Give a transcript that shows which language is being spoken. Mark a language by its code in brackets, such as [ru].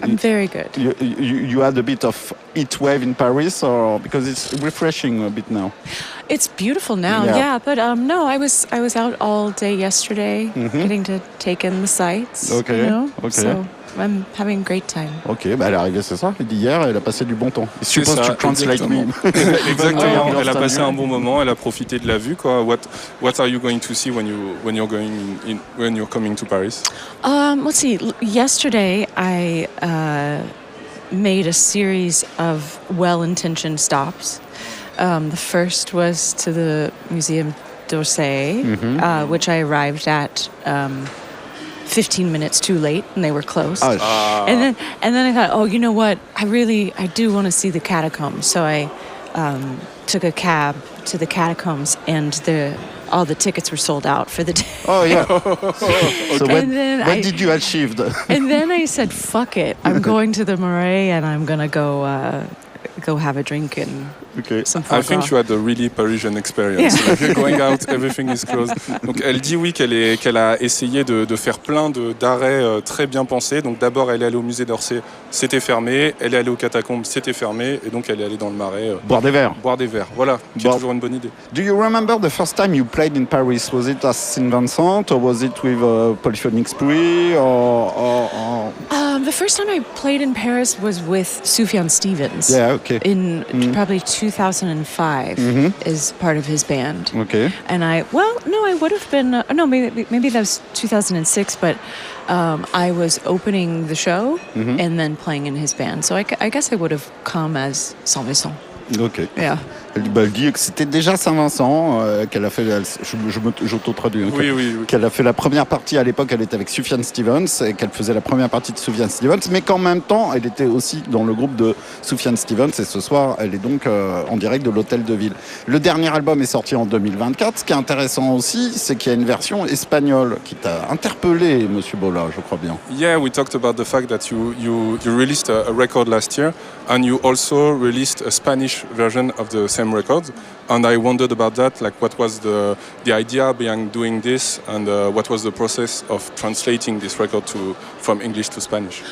[en] I'm very good. You had a bit of heat wave in Paris, or because it's refreshing a bit now? It's beautiful now, yeah. But no, I was out all day yesterday, getting to take in the sights. Okay. You know? Okay. So I'm having a great time. [fr] Ok, bah elle est arrivée, c'est ça. Hier, elle a passé du bon temps. C'est ça, exactement. Exactement. Elle a passé un bon moment. Elle a profité de la vue, quoi. [en] What are you going to see when you're coming to Paris? Let's see. Yesterday, I made a series of well-intentioned stops. The first was to the Museum d'Orsay, which I arrived at 15 minutes too late, and they were closed. And then I thought, oh, you know what? I do want to see the catacombs. So I took a cab to the catacombs, and all the tickets were sold out for the day. Oh, yeah. So what did you achieve? And then I said, fuck it. I'm going to the Marais, and I'm going to go have a drink and some I think you had a really Parisian experience. Yeah. Like you're going out, everything is closed. [fr] Donc elle dit qu'elle a essayé de faire plein d'arrêts très bien pensés. Donc d'abord elle est allée au musée d'Orsay, c'était fermé. Elle est allée aux catacombes, c'était fermé. Et donc elle est allée dans le Marais. Boire des verres. Voilà, qui est toujours une bonne idée. [en] Do you remember the first time you played in Paris? Was it as Saint-Vincent or was it with Polyphonic Spree or... The first time I played in Paris was with Sufjan Stevens. Yeah, okay. In probably 2005 as part of his band. Okay. And I would have been, maybe that was 2006, but I was opening the show and then playing in his band. So I guess I would have come as Saint-Vincent. Ok. Yeah. [fr] Elle dit que c'était déjà Saint-Vincent, qu'elle a fait, j'auto-traduis, qu'elle a fait la première partie à l'époque, elle était avec Sufjan Stevens, et qu'elle faisait la première partie de Sufjan Stevens, mais qu'en même temps, elle était aussi dans le groupe de Sufjan Stevens, et ce soir, elle est donc en direct de l'Hôtel de Ville. Le dernier album est sorti en 2024. Ce qui est intéressant aussi, c'est qu'il y a une version espagnole qui t'a interpellé, Monsieur Bola, je crois bien. [en] Yeah, we talked about the fact that you released a record last year, and you also released a Spanish version of the same record, and I wondered about that, like what was the idea behind doing this, and what was the process of translating this record from English to Spanish?